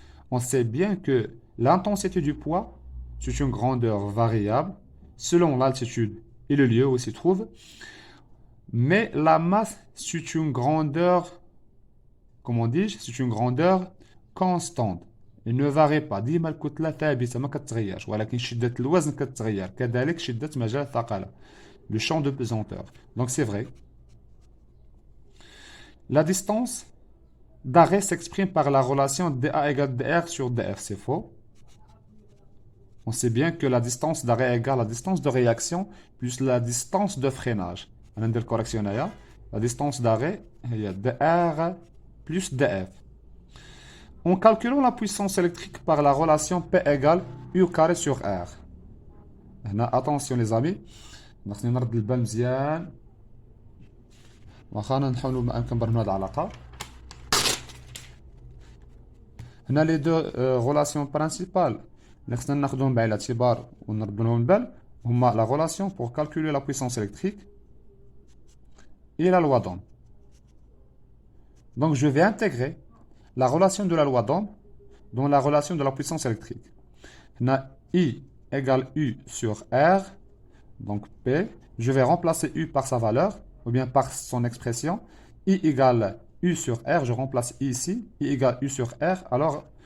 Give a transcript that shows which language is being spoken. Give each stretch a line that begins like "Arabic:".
French: On sait bien que l'intensité du poids, c'est une grandeur variable selon l'altitude et le lieu où il se trouve. Mais la masse, c'est une grandeur, comment dis-je, c'est une grandeur constante. Il ne varie pas.
Arabic: ديما الكتلة ثابتة ما كتغيرش، ولكن شدة الوزن كتغير، كذلك شدة مجال الثقل.
French: Le champ de pesanteur. Donc c'est vrai. La distance d'arrêt s'exprime par la relation dA égale dR sur dF. C'est faux. On sait bien que la distance d'arrêt égale la distance de réaction plus la distance de freinage. On a une correction là. La distance d'arrêt est dR plus dF. En calculant la puissance électrique par la relation P égale U carré sur R. Attention les amis.
Arabic: خصني نرد البال مزيان واخا نحاولوا ما امكن نبرمجوا هذه العلاقه. هنا
French: لي دو غولاسيون برينسيبال
Arabic: اللي خصنا ناخذهم بعين الاعتبار ونردوا لهم البال هما
French: لا غولاسيون pour calculer la puissance électrique et la loi d'Ohm. Donc je vais intégrer la relation de la loi d'Ohm dans la relation de la puissance électrique.
Arabic: هنا
French: I égale U sur R. Donc P, je vais remplacer U par sa valeur, ou bien par son expression. I égale U sur R, je remplace I ici. I égale U sur R, alors